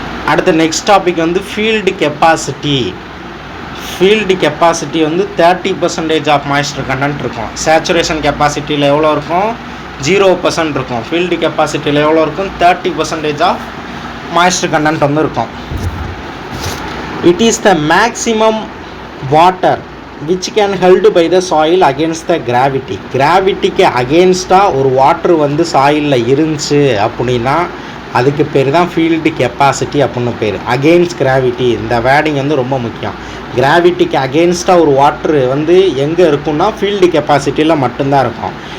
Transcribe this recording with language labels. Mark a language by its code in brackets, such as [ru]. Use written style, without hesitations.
[ta] அடுத்த next topic வந்து field capacity. Field capacity வந்து 30% ஆஃப் மாய்ஸ்டர் கண்டென்ட் இருக்கும். சேச்சுரேஷன் கெப்பாசிட்டியில் எவ்வளோ இருக்கும், 0% இருக்கும். ஃபீல்டு கெப்பாசிட்டியில் எவ்வளோ இருக்கும், 30% ஆஃப் மாய்ஸ்டர் கண்டென்ட் வந்து இருக்கும். [en] It is the maximum water which can held by the soil against the gravity. [ta] கிராவிட்டிக்கு அகெயின்ஸ்டாக ஒரு வாட்ரு வந்து சாயிலில் இருந்துச்சு அப்படின்னா அதுக்கு பேர் தான் ஃபீல்டு கெப்பாசிட்டி அப்படின்னு பேர். அகெயின்ஸ்ட் கிராவிட்டி, இந்த வேர்டிங் வந்து ரொம்ப முக்கியம். கிராவிட்டிக்கு அகெயின்ஸ்டாக ஒரு வாட்ரு வந்து எங்கே இருக்குன்னா ஃபீல்டு கெப்பாசிட்டியில் மட்டும்தான் இருக்கும்.